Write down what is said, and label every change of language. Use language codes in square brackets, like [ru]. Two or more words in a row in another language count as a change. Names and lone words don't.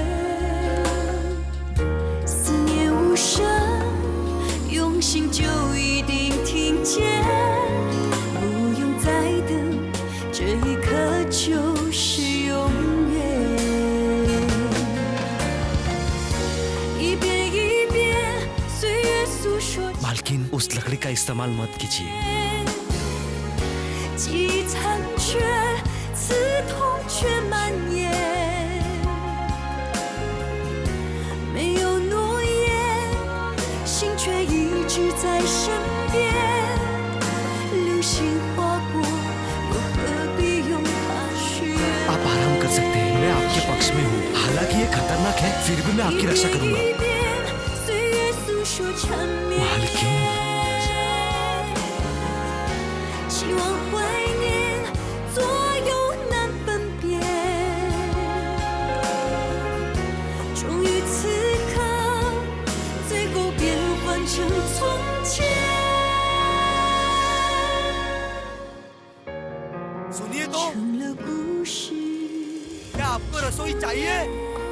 [zh] 思念无声，用心就一定听见，不用再等，这一刻就是永远。一遍一遍，岁月诉说着 [hi] मालकिन, उस लकड़ी का इस्तेमाल मत कीजिए। [zh] 记忆残缺，刺痛却蔓延。没有诺言，心却一直在身边。流星划过，又何必用它许愿？ [hi] आप आराम कर सकते हैं, मैं आपके पक्ष में हूँ। हालांकि ये खतरनाक है, फिर भी मैं आपकी रक्षा करूंगा। [zh] 一遍一遍，岁月诉说缠绵。 [hi] मालकिन, [zh] 希望怀念，左右难分辨。终于此刻，最后变换成从前。 [hi] सुनिए तो, [zh] 成了故事。 [hi] क्या आपको रसोई चाहिए?